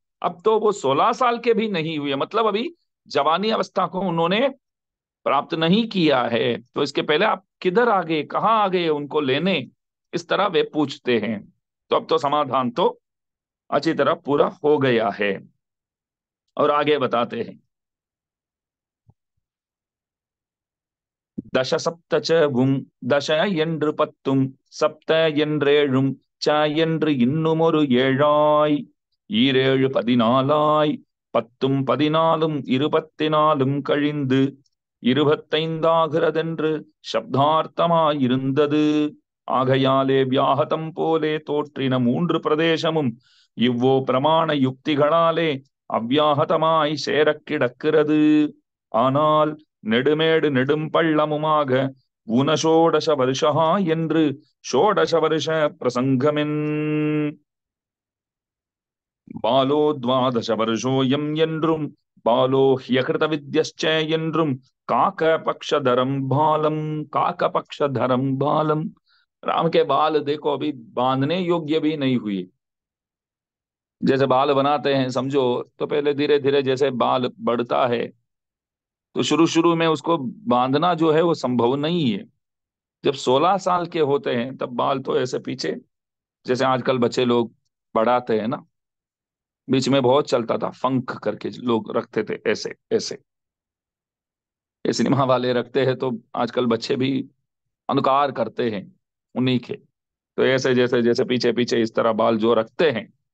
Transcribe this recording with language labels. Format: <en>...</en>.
<hi>अब तो वो 16 साल के भी नहीं हुए, मतलब अभी जवानी अवस्था को उन्होंने प्राप्त नहीं किया है। तो इसके पहले आप किधर आ गए, कहाँ आ गए उनको लेने, इस तरह वे पूछते हैं। तो अब तो समाधान तो अच्छी तरह पूरा हो गया है। और आगे बताते हैं,</hi> <ta>दश सप्त च வும் दश என்று பத்தும் சப்த என்றேழும் ச என்று இன்னுமொரு ஏழாய் ஈரேழு பதினாலாய் பத்தும் பதினாலும் 24 கழிந்து 25ஆகிறதென்று சப்தார்த்தமாயிருந்தது. ஆகையாலே வியாஹதம் போலே தோற்றின 3 பிரதேசமும் இவ்வோ பிரமாண யுக்திகளாலே அவ்யாஹதமாய் சேரக் கிடக்கிறது. ஆனால் நெடுமேடு நெடும் பள்ளமுமாக ஊனஷோடச வருஷா என்று ஷோடச வருஷ பிரசங்கமென் பாலோ துவாதச வருஷோயம் என்றும் பாலோ ஹ்யகிருத வித்யஸ்ச என்றும்</ta> <sa>काक पक्षधरम बालम, काक पक्षधरम बालम।</sa> <hi>राम के बाल देखो अभी बांधने योग्य भी नहीं हुए। जैसे बाल बनाते हैं समझो, तो पहले धीरे धीरे जैसे बाल बढ़ता है, तो शुरू शुरू में उसको बांधना जो है वो संभव नहीं है। जब 16 साल के होते हैं तब बाल तो ऐसे पीछे, जैसे आजकल बच्चे लोग बढ़ाते हैं ना, बीच में बहुत चलता था, फंक करके लोग रखते थे ऐसे ऐसे, ये सिनेमा वाले रखते हैं, तो आजकल बच्चे भी अनुकार करते हैं उन्हीं के। तो ऐसे जैसे जैसे पीछे पीछे इस तरह बाल जो रखते हैं,</hi>